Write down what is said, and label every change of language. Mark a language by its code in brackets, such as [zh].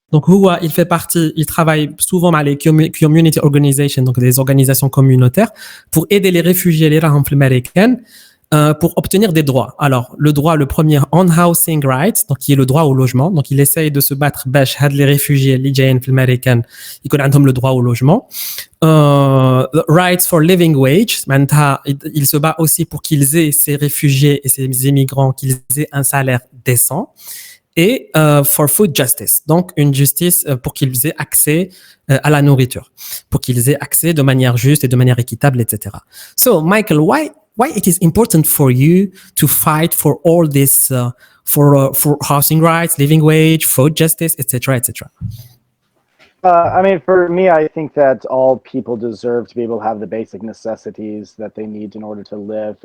[fr] Donc il travaille souvent avec les [en] community organizations, [fr] donc des organisations communautaires pour aider les réfugiés les américains pour obtenir des droits. Alors le droit le premier [en] on housing rights, [fr] donc qui est le droit au logement. Donc il essaye de se battre [ar] باش هاد [fr] les réfugiés [ar] اللي جايين في الامريكان يكون عندهم [fr] le droit au logement. [en] Rights for living wage, [fr] il se bat aussi pour qu'ils aient ces réfugiés et ces immigrants qu'ils aient un salaire décent. Et [en] for food justice, [fr] donc une justice pour qu'ils aient accès à la nourriture, pour qu'ils aient accès de manière juste et de manière équitable, etc. [en] So Michael, why it is important for you to fight for all this for housing rights, living wage, food justice, etc., etc.? I mean, for me, I think that all people deserve to be able to have the basic necessities that they need in order to live.